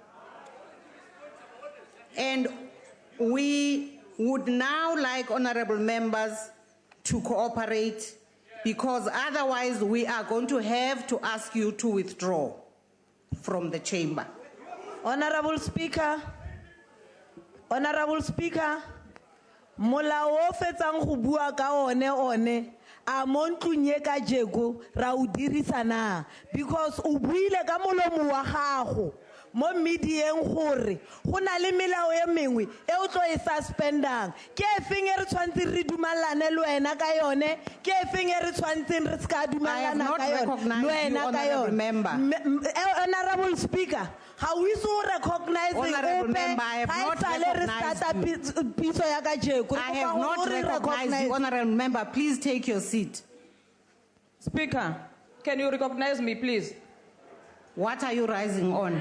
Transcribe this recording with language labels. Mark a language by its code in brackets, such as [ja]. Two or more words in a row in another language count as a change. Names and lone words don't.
[en] And we would now like honorable members to cooperate, because otherwise we are going to have to ask you to withdraw from the chamber. Honorable Speaker, [tn] molao o fetsang go bua ka one a mo ntlong ye ka jeko ra o dirisa na, because o buile ka molomo wa gago mo medieng gore go na le melao e mengwe e o tlo e suspendang. Ke efeng e re tshwantseng re dumalane le wena ka yone, ke efeng e re tshwantseng re ska dumalana ka yone le wena ka yone. [en] Honorable Speaker, how is you recognizing Honorable member, I have not recognized you. Honorable member, please take your seat. Speaker, can you recognize me, please? What are you rising on?